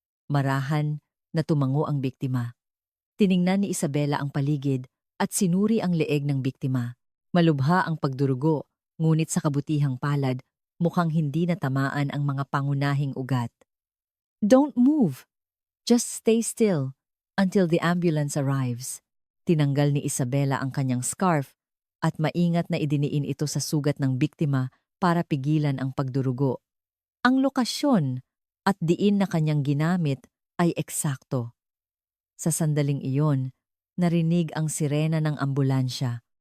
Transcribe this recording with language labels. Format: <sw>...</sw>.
<tl>Marahan na tumango ang biktima. Tiningnan ni Isabela ang paligid at sinuri ang leeg ng biktima. Malubha ang pagdurugo, ngunit sa kabutihang palad, mukhang hindi natamaan ang mga pangunahing ugat.</tl> <en>Don't move. Just stay still until the ambulance arrives.</en> <tl>Tinanggal ni Isabela ang kanyang scarf at maingat na idiniin ito sa sugat ng biktima para pigilan ang pagdurugo. Ang lokasyon at diin na kanyang ginamit ay eksakto. Sa sandaling iyon, narinig ang sirena ng ambulansya.</tl>